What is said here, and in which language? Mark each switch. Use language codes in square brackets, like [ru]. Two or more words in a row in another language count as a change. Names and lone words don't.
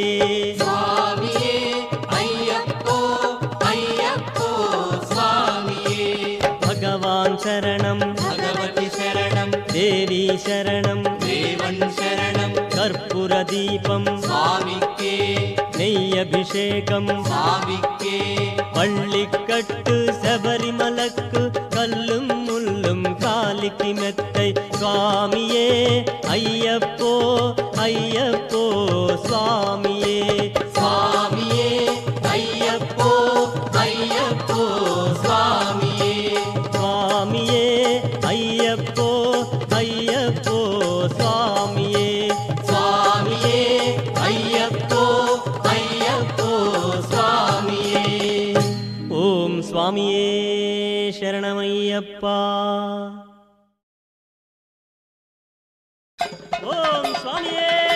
[te] స్వామియే అయ్యప్పో అయ్యప్పో స్వామియే భగవాన్ శరణం భగవతి శరణం దేవీ శరణం దేవన్ శరణం కర్పూర దీపం స్వామికే నెయ్యభిషేకం స్వామికే [ta] பள்ளிக்கட்டு சபரிமலக்கு கல்லும் முள்ளும் காலிக்கு மெத்தை சுவாமியே ஐயப்போ ஐயப்போ சுவாமியே [te] స్వామియే అయ్యప్పో అయ్యప్పో స్వామియే [ta] சுவாமியே ஐயப்போ ஐயப்போ சுவாமியே [te] స్వామియే అయ్యప్పో అయ్యప్పో స్వామియే ఓం స్వామియే శరణమయ్యప్ప ఓం స్వామియే